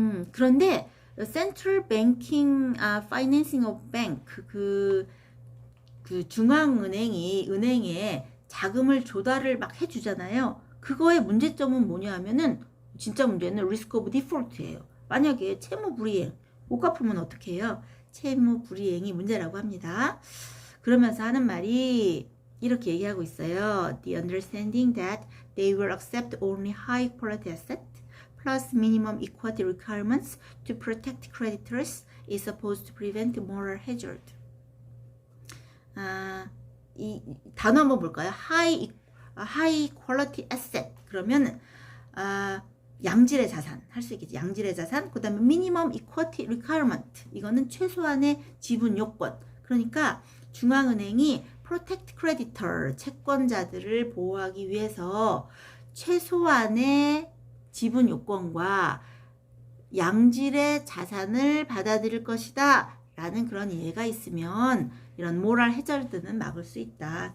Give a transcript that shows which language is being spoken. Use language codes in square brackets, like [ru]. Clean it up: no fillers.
[ko] 그런데 [en] Central Banking Financing of Bank [ko] 그 중앙은행이 은행에 자금을 조달을 막 해주잖아요. 그거의 문제점은 뭐냐 하면은 진짜 문제는 [en] risk of default [ko] 예요. 만약에 채무 불이행 못 갚으면 어떻게 해요? 채무 불이행이 문제라고 합니다. 그러면서 하는 말이 이렇게 얘기하고 있어요. [en] The understanding that they will accept only high quality assets plus minimum equity requirements to protect creditors is supposed to prevent moral hazard. [ko] 이 단어 한번 볼까요? [en] high quality asset [ko] 그러면 양질의 자산 할 수 있겠지. 양질의 자산. [en] 그 다음에 minimum equity requirement. [ko] 이거는 최소한의 지분 요건. 그러니까 중앙은행이 [en] protect creditor [ko] 채권자들을 보호하기 위해서 최소한의 지분 요건과 양질의 자산을 받아들일 것이다 라는 그런 이해가 있으면 이런 모랄 해저드는 막을 수 있다.